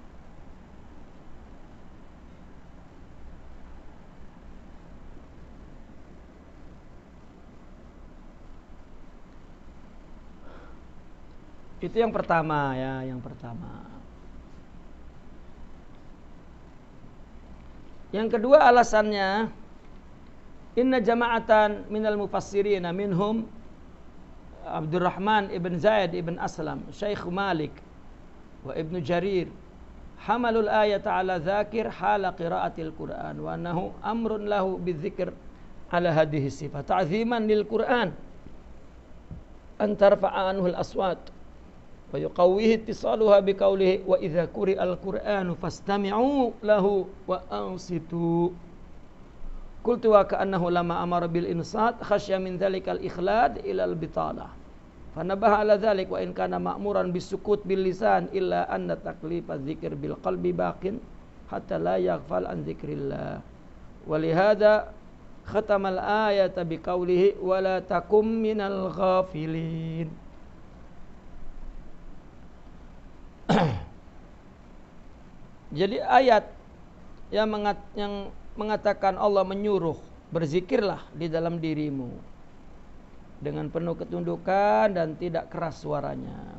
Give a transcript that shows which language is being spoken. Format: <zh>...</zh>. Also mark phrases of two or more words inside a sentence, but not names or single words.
<id>Itu yang pertama ya, yang pertama. Yang kedua alasannya,</id> <ar>إن جماعة من المفسرين منهم عبد الرحمن بن زيد بن أسلم, شيخ مالك وابن جرير حمل الآية على ذاكر حال قراءة القرآن وأنه أمر له بذكر على هذه صفة تعظيما للقرآن أن ترفع عنه الأصوات ويقويه اتصالها بقوله وإذا قرئ القرآن فاستمعوا له وأنصتوا. قلت وكأنه لما أمر بالإنصات خشي من ذلك الإخلاد إلى البطالة. فنبه على ذلك وإن كان مأمورا بالسكوت باللسان إلا أن تكليف الذكر بالقلب باق حتى لا يغفل عن ذكر الله. ولهذا ختم الآية بقوله ولا تكن من الغافلين.</ar> <id>Jadi ayat yang mengatakan Allah menyuruh berzikirlah di dalam dirimu dengan penuh ketundukan dan tidak keras suaranya.</id>